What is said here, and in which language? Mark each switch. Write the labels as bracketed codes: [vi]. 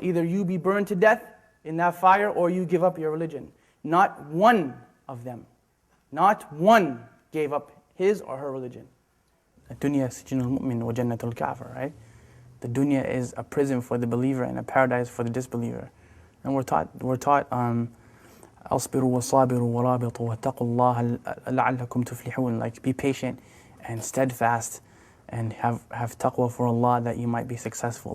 [en] Either you be burned to death in that fire or you give up your religion. Not one of them, not one gave up his or her religion. [ar] Dunya sijnul mu'min wa jannatul kafir, [en] right? The dunya is a prison for the believer and a paradise for the disbeliever. And we're taught [ar] أصبروا وصابروا ورابطوا واتقوا الله لعلكم تفلحون. [en] Like be patient and steadfast and have taqwa for Allah that you might be successful.